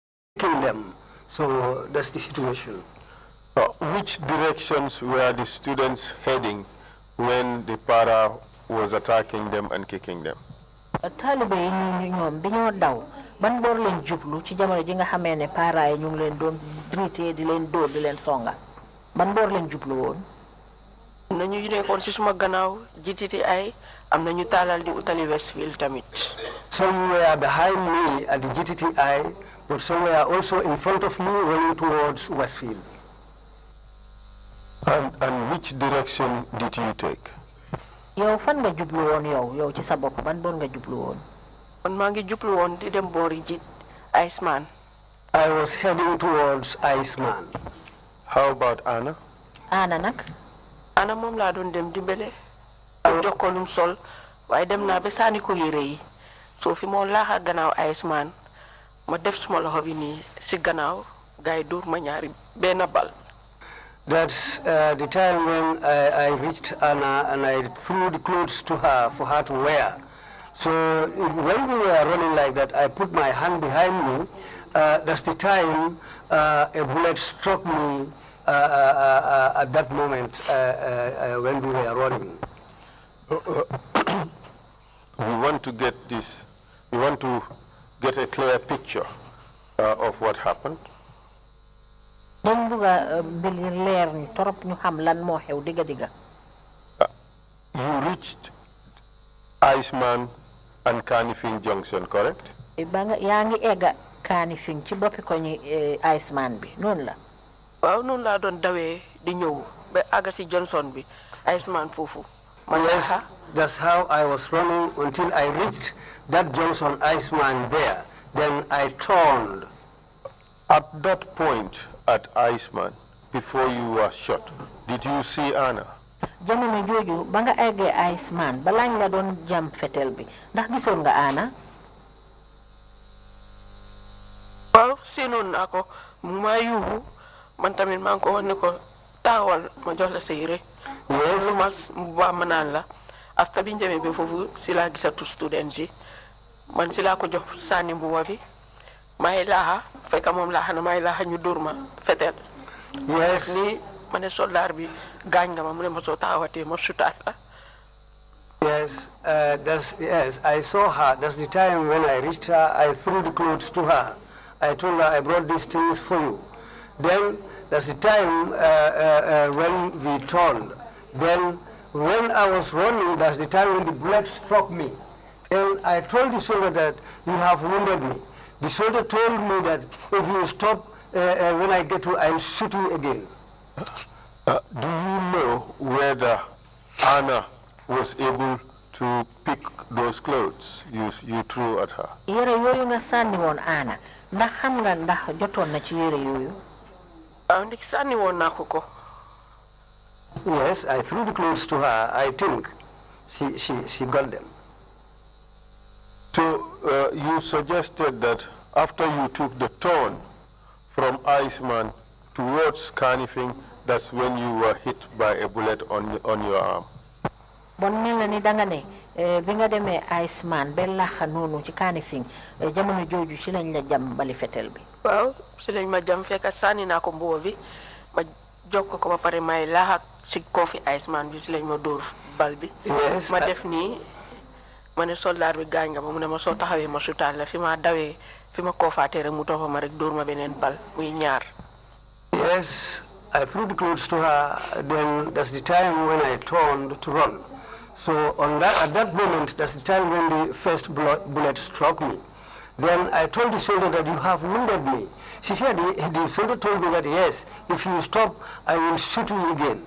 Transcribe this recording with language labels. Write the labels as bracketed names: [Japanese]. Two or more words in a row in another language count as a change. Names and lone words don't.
[English] kill them. So that's the situation. Which directions were the students heading when the para was attacking them and kicking them? [Wolof] Talibe yi ñoom dañoo daw ban boor leen jublu ci jamono ji nga xamee ne para yi ñu ngi leen doon drité di leen dóor di leen songa ban boor leen jublu woon. nañu nekkoon ci suma gannaaw GTTI am nañu taalal di utali Westfield tamit. [English] Some were behind me at the GTTI, but some were also in front of me running towards Westfield. And which direction did you take? [Wolof] yow fan nga jublu woon yow ci sa bopp ban boor nga jublu woon. man maa ngi jublu woon di dem boori ji Iceman. [English] I was heading towards Iceman. How about Anna? [Wolof] Anna nag. Anna moom laa doon dem dimbale. jox ko lum sol waaye dem naa ba sànni ko yére yi soo fi moo laaxa gannaaw Iceman ma def suma loxo bi nii si gannaaw gars yi dóor ma ñaari benn bal. [English] That's the time when I reached Anna and I threw the clothes to her for her to wear. So when we were running like that, I put my hand behind me. That's the time a bullet struck me at that moment when we were running. We want to get this, we want to get a clear picture of what happened. [Wolof] dañ bëgga mbir leer ni torop ñu xam lan moo xew digga digga. [English] You reached Iceman and Kanifing Junction, correct? [Wolof] ba nga yaa ngi egga Kanifing ci boppi ko ñi Iceman bi noonu la. waaw noonu laa doon dawee di ñëw ba àgga si Johnson bi Iceman foofu. [English] Yes, that's how I was running until I reached that Johnson Iceman there. Then I turned. At that point at Iceman, before you were shot, did you see Anna? [Wolof] jamono jooju ba nga eggee Iceman balaa nga doon jam fetel bi ndax gisoon nga Anna. waaw seenoon naa ko mu maa yuuxu man tamit maa ngi ko wax ne ko taawal ma jox la sa yére. [English] Yes. [Wolof] lu mas mu baax ma naan la after bi ñu demee ba foofu si laa gisatu students yi man si laa ko jox sànni mbuba bi may laaxa fekk moom laaxa na may laaxa ñu dóor ma fetel. [English] Yes. [Wolof] ni ma ne soldaar bi gaañ nga ma mu ne ma soo taxawatee ma sutaat la. [English] Yes, I saw her. That's the time when I reached her, I threw the clothes to her. I told her, I brought these things for you. Then, that's the time when we turned. Then, when I was running, that's the time when the bullet struck me. And I told the soldier that you have wounded me. The soldier told me that if you stop, when I get to, I'll shoot you again. Do you know whether Anna was able to pick those clothes you threw at her? [Wolof] yére yooyu nga sànni woon Anna ndax xam nga ndax jotoon na ci yére yooyu. waaw ndik sànni woon naa ko ko. [English] Yes, I threw the clothes to her. I think she got them. So you suggested that after you took the turn from Iceman towards Kanifing, that's when you were hit by a bullet on your arm. [Wolof] bon mel na ni danga ne bi nga demee Iceman ba laxa noonu ci Kanifing jamono jooju ci lañ la jam bali fetel bi. waaw si lañ ma jam fekk sànni naa ko mbuba bi ma jokk ko ba pare may laaxa si koofi Iceman bi si lañ ma dóor bal bi. [English] Yes, [Wolof] ma def nii ma ne soldaar bi gaañ nga ma mu ne ma soo taxawee ma sutaal la fi ma dawee fi ma koofaatee rek mu toppa ma rek dóor ma beneen bal muy ñaar. [English] Yes, I threw the clothes to her. Then that's the time when I turned to run. So at that moment, that's the time when the first bullet struck me. Then I told the soldier that you have wounded me. She said, the soldier told me that yes, if you stop, I will shoot you again.